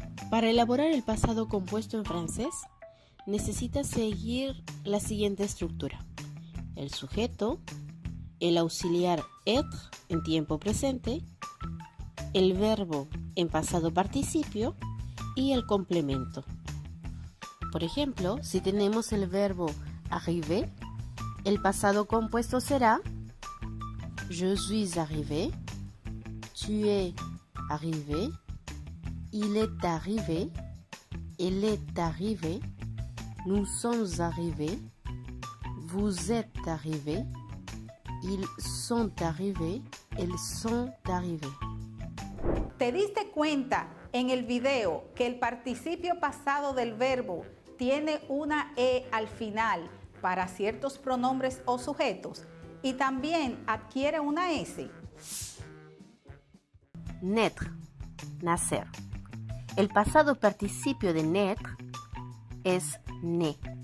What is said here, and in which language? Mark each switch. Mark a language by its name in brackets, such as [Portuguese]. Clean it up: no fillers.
[Spanish] Para elaborar el pasado compuesto en francés, necesitas seguir la siguiente estructura: el sujeto, el auxiliar être en tiempo presente, el verbo en pasado participio y el complemento. Por ejemplo, si tenemos el verbo arriver, el pasado compuesto será [French] je suis arrivé, tu es arrivé, il est arrivé, elle est arrivée, nous sommes arrivés, vous êtes arrivés, ils sont arrivés, elles sont arrivées. [Spanish] ¿Te diste cuenta en el video que el participio pasado del verbo tiene una E al final para ciertos pronombres o sujetos y también adquiere una S? Naître, nacer. El pasado participio de naître es né.